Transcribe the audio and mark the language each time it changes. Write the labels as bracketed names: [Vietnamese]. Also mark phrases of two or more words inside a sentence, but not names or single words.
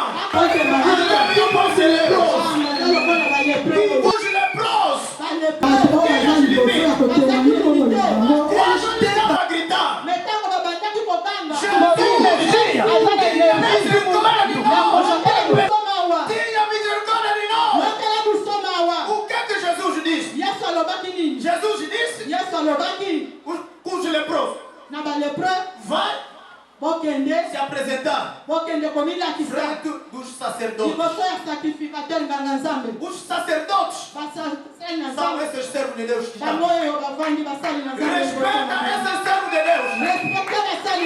[Portuguese] Aleluia para os leprosos. Os leprosos, quando tentava gritar, Jesus, energia, nesse momento, tenha misericórdia de nós. O que é que Jesus disse? Jesus disse com os leprosos: [Lingala] na balepreux [Portuguese] vai [Lingala] bokende [Portuguese] se apresentar [Lingala] komilakisa [Portuguese] frente dos sacerdotes. [Lingala] liboso ya sacrificateur nganga nzambe [Portuguese] Os sacerdotes [Lingala] basali na [Portuguese] são [Lingala] nzambe [Portuguese] esses servos de Deus que [Lingala] bango [Portuguese] estão. [Lingala] oyo bavandi basali na nzambe [Portuguese] Respeita esses servos de Deus. [Lingala] respecte